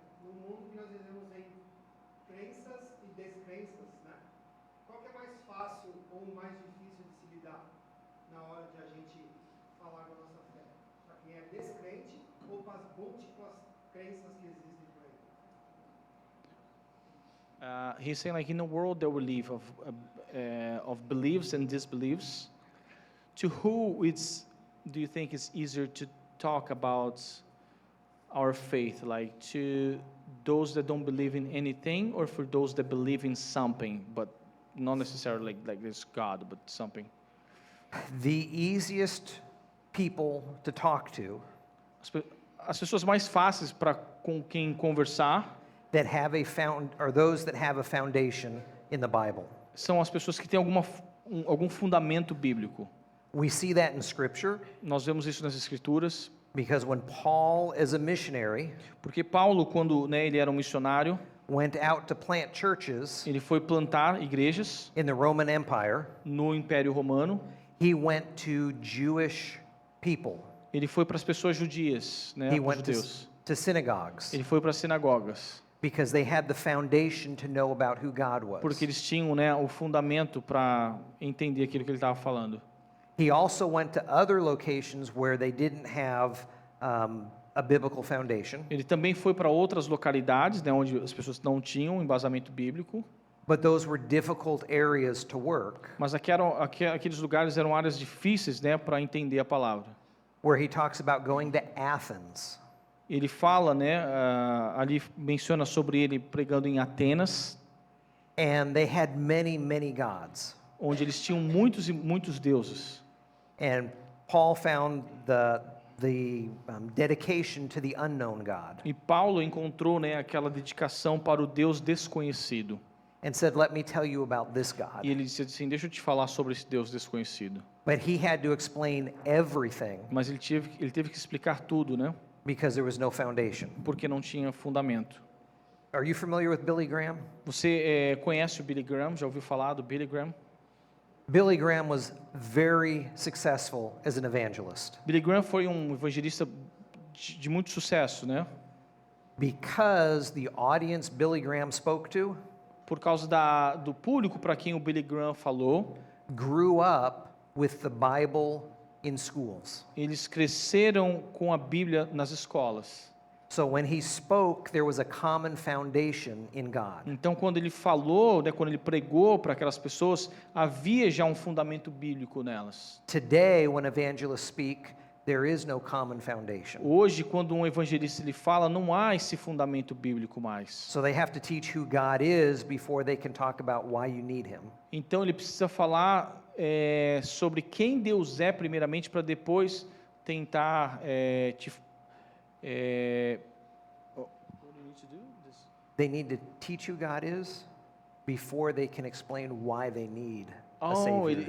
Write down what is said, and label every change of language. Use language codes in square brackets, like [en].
[pt] No mundo que nós vivemos em crenças e descrenças, né? Qual que é mais fácil ou mais difícil de se lidar na hora de a gente falar da nossa fé? Para quem é descrente ou para as múltiplas crenças que existem por aí? [en] he's saying like in a world that we live of beliefs and disbeliefs, to who do you think it's easier to talk about our faith, like to those that don't believe in anything, or for those that believe in something, but not necessarily like this God, but something? The easiest people to talk to, [pt] As pessoas mais fáceis para com quem conversar, [en] that have are those that have a foundation in the Bible. [pt] são as pessoas que têm algum fundamento bíblico. [en] We see that in Scripture [pt] Nós vemos isso nas Escrituras, [en] because when Paul, as a missionary, [pt] porque Paulo, quando ele era um missionário, [en] went out to plant churches [pt] ele foi plantar igrejas [en] in the Roman Empire, [pt] no Império Romano. [en] he went to Jewish people. [pt] Ele foi para as pessoas judias, [en] He [pt] os [en] went [pt] judeus. [en] to synagogues [pt] Ele foi para as sinagogas, [en] because they had the foundation to know about who God was. [pt] porque eles tinham, o fundamento para entender aquilo que ele estava falando. [en] He also went to other locations where they didn't have a biblical foundation, [pt] Ele também foi para outras localidades, onde as pessoas não tinham embasamento bíblico, [en] but those were difficult areas to work, [pt] mas aqueles lugares eram áreas difíceis, para entender a palavra. [en] where he talks about going to Athens. [pt] Ele fala, ali menciona sobre ele pregando em Atenas, [en] And they had many, many gods. [pt] onde eles tinham muitos e muitos deuses. [en] And Paul found the dedication to the unknown God [pt] E Paulo encontrou, aquela dedicação para o Deus desconhecido. [en] and said, let me tell you about this God. [pt] E ele disse assim: deixa eu te falar sobre esse Deus desconhecido. [en] But he had to explain everything [pt] Mas ele teve que explicar tudo, [en] because there was no foundation. [pt] porque não tinha fundamento. [en] Are you familiar with Billy Graham? [pt] Você conhece o Billy Graham? Já ouviu falar do Billy Graham? [en] Billy Graham was very successful as an evangelist [pt] Billy Graham foi um evangelista de muito sucesso, [en] because the audience Billy Graham spoke to [pt] por causa do público para quem o Billy Graham falou. [en] grew up with the Bible in schools. [pt] Eles cresceram com a Bíblia nas escolas. [en] So when he spoke, there was a common foundation in God. [pt] Então, quando ele falou, quando ele pregou para aquelas pessoas, havia já um fundamento bíblico nelas. [en] Today, when evangelists speak, there is no common foundation. [pt] Hoje, quando um evangelista ele fala, não há esse fundamento bíblico mais. [en] So they have to teach who God is before they can talk about why you need him. [pt] Então, ele precisa falar sobre quem Deus é, primeiramente, para depois tentar [en] They need to teach who God is before they can explain why they need a Savior.